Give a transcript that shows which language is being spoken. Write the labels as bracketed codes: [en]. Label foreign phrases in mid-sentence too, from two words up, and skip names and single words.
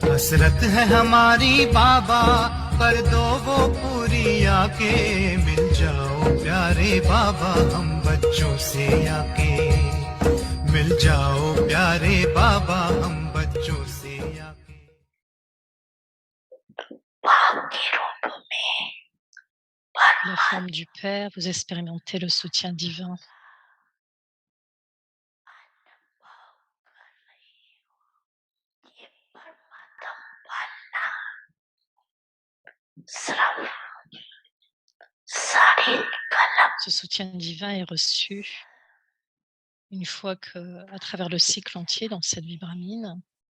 [hi] हसरत है हमारी बाबा, कर दो वो पूरी आके, मिल जाओ प्यारे बाबा हम बच्चों से आके, मिल जाओ प्यारे बाबा हम बच्चों से आके। [fr] La forme du Père, vous expérimentez le soutien divin. Ce soutien divin est reçu une fois que, à travers le cycle entier dans cette vie brahmine,